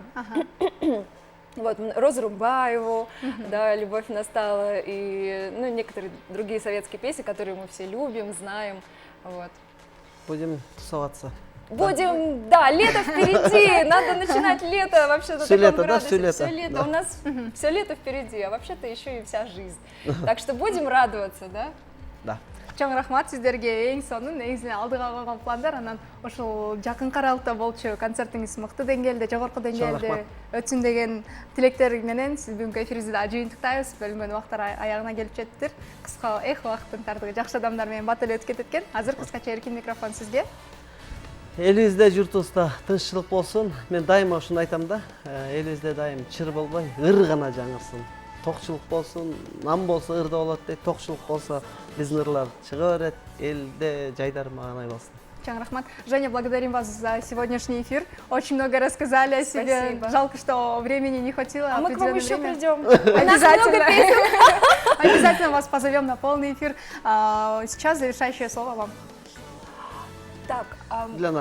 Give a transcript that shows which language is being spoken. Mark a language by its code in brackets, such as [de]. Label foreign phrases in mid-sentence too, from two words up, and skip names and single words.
[ru] Вот, Розу Рубаеву, да, «Любовь настала», и некоторые другие советские песни, которые мы все любим, знаем. Вот. Будем тусоваться. Будем, да, лето впереди, надо начинать лето вообще на таком градусе. Все лето, у нас все лето впереди, а вообще-то еще и вся жизнь. Так что будем радоваться, да? Да. [ky] Чоң рахмат сиздерге. Эң сонун негизи алдыга койгон пландар, анан ошол жакын аралыкта болчу концертиңиз мыкты деңгээлде, жогорку деңгээлде өтсүн деген тилектер менен сиз бүгүнкү эфирибизди да жыйынтыктайбыз. Бөлүнгөн убактар аягына келип жетиптир. Кыска убакыттын тартыгы жакшы адамдар менен бат эле өтүп кетет экен. Азыр кыскача эркин микрофон сизге. Элибизде, журтубузда тынччылык болсун. Мен дайыма ушуну айтам да. Элибизде дайым чыр болбой, ыр гана жаңырсын. Токчулук болсун, нам болсо ырда болот дейт. Токчулук болсо биздин ырлар чыга берет. Элде жайдар маанай болсун. Чоң рахмат. [ru] Женя, благодарим вас за сегодняшний эфир. Очень много рассказали о себе. Спасибо. Жалко, что времени не хватило. А мы к вам еще придем. Обязательно. Обязательно вас позовем на полный эфир. Сейчас завершающее слово вам. Так, Для народа.